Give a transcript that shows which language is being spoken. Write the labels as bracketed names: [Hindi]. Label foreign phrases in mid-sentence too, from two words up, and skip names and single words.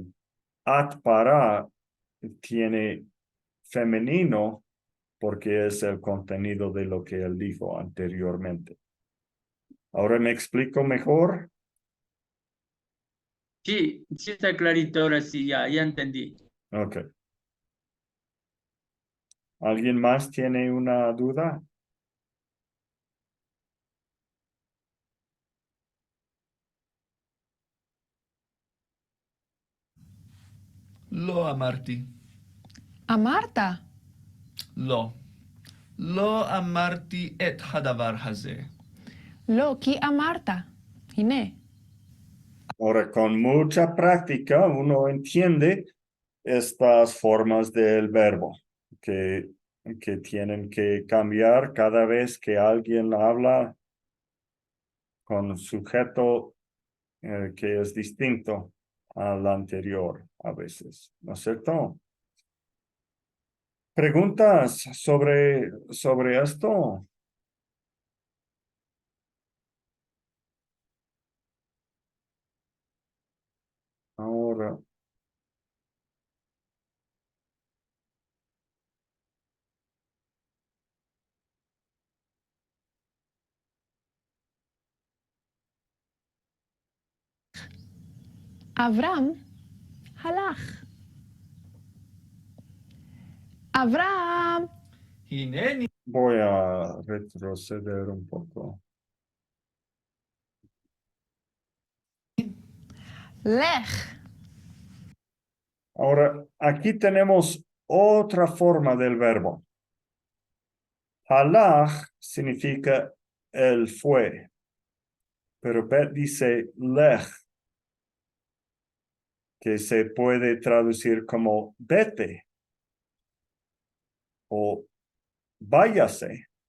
[Spanish] At para tiene femenino porque es el contenido de lo que él dijo anteriormente. ¿Ahora me explico mejor? Sí, sí está clarito, ahora sí, ya entendí. Ok. ¿Alguien más tiene una duda? [Hebrew] לא אמרתי. אמרת. לא. לא אמרתי את הדבר הזה. לא, כי אמרת. הנה. [Spanish] Ahora, con mucha práctica, uno entiende estas formas del verbo que tienen que cambiar cada vez que alguien habla con sujeto que es distinto al anterior a veces, ¿no es cierto? ¿Preguntas sobre esto? Ahora, [Hebrew] אברהם הלך. אברהם! הנני. [Spanish] voy a retroceder un poco. [Hebrew] לך. [Spanish] Ahora, aquí tenemos otra forma del verbo. Halach significa él fue, pero Bet dice lech, que se puede traducir como vete o váyase.